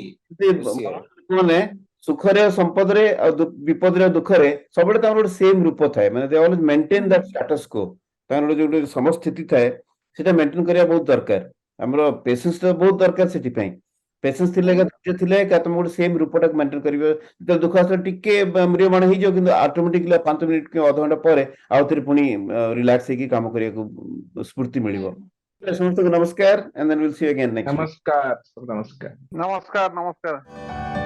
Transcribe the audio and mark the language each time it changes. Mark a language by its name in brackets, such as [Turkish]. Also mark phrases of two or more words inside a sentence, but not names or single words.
[Odia] ମାନେ ସୁଖରେ ସମ୍ପଦରେ ଆଉ ବିପଦରେ ଦୁଃଖରେ ସବୁବେଳେ ତାଙ୍କର ଗୋଟେ ସେମ ରୂପ ଥାଏ ମାନେ [English] they always maintain that status quo [Odia] ତାଙ୍କର ଗୋଟେ ସମସ୍ଥିତି ଥାଏ ସେଟା ମେଣ୍ଟେନ କରିବା ବହୁତ ଦରକାର ଆମର ପେସେନ୍ସ ଟା ବହୁତ ଦରକାର ସେଥିପାଇଁ ପେସେନ୍ସ ଥିଲେ ଧୈର୍ଯ୍ୟ ଥିଲେ ତମେ ଗୋଟେ ସେମ ରୂପଟାକୁ ମେଣ୍ଟେନ କରିବ ଯେତେବେଳେ ଦୁଃଖ ଆସିଲେ ଟିକେ ମ୍ରିୟମାଣ ହେଇଯିବ କିନ୍ତୁ ଅଟୋମେଟିକଲି 5 ମିନିଟ କି ଅଧଘଣ୍ଟା ପରେ ଆଉ ଥରେ ପୁଣି ରିଲାକ୍ସ ହେଇକି କାମ କରିବାକୁ ସ୍ଫୂର୍ତ୍ତି ମିଳିବ ସମସ୍ତଙ୍କୁ ନମସ୍କାର [English] and then we'll see you again next week [Hindi] नमस्कार नमस्कार [Odia] ନମସ୍କାର ନମସ୍କାର